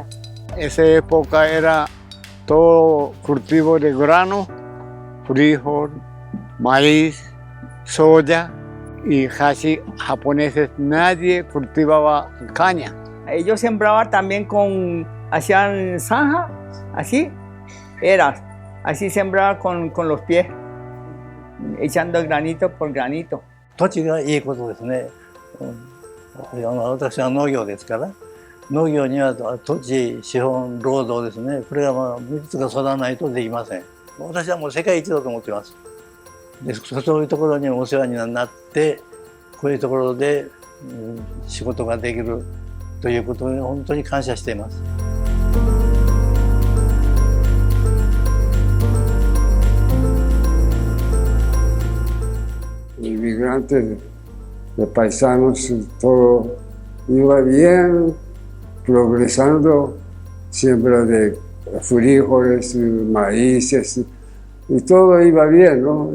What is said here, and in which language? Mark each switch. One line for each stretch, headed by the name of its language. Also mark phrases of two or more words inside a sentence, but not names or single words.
Spanish: Esa época era todo cultivo de grano, frijol, maíz, soya y casi japoneses, nadie cultivaba caña. Ellos sembraban también hacían zanja, así, así sembraban con los pies, echando granito por granito.
Japanese: 土地がいいことですね。私は農業ですから、農業には土地、資本、労働ですね、これが3つが揃わないとできません。私はもう世界一だと思っています。でそういうところにお世話になって、こういうところで仕事ができるということに本当に感謝しています。
Spanish: Inmigrantes de paisanos, todo iba bien, progresando, siembra de frijoles, maíces, y todo iba bien, ¿no?